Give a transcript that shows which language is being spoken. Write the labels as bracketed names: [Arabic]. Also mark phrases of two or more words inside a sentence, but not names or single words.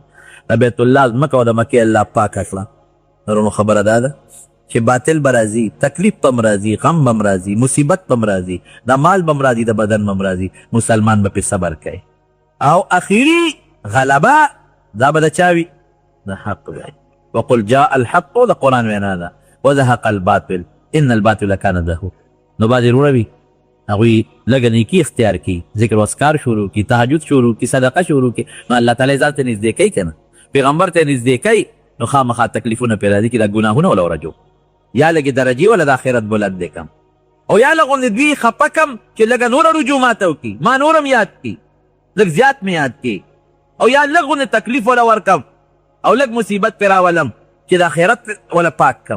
[Pashto] د بیت الله ځمکه او د مکې الله پاکه کړه. نورو خبره دا ده چې باطل به راځي، تکلیف به هم راځي، غم به هم راځي، مصیبت به هم راځي، د مال به هم راځي، د بدن به هم راځي، مسلمان به پې صبر کوي او اخري غلبه دا به د چا وي؟ د حق وي. [Arabic] وقل جاء الحق [Pashto] د قرآن وینا ده [Arabic] وزهق الباطل ان الباطل کان زهوقا. [Pashto] نو بعضې وروڼه وي هغوی لږه نیکي اختیار کړي، ذکر واسکار شروع کړي، تهجد شروع کړي، صدقه شروع کړي، نو الله تعالی ځان ته نږدې کوي که نه، پیغمبر ته نږدې کوي، نو خامخا تکلیفونه پرې راځي چې دا ګناهونه وله ورجو یا لږې درجې وله د آخرت بلند دی کم او یا لږ غوندې دوی خفه کم چې لږه نوره رجوع ماته وکړي، ما نور هم یاد کړي، لږ زیات مې یاد کړي او یا لږ غوندې تکلیف وله ورکم او لږ مصیبت پرې راولم چې د آخرت وله پاک کم.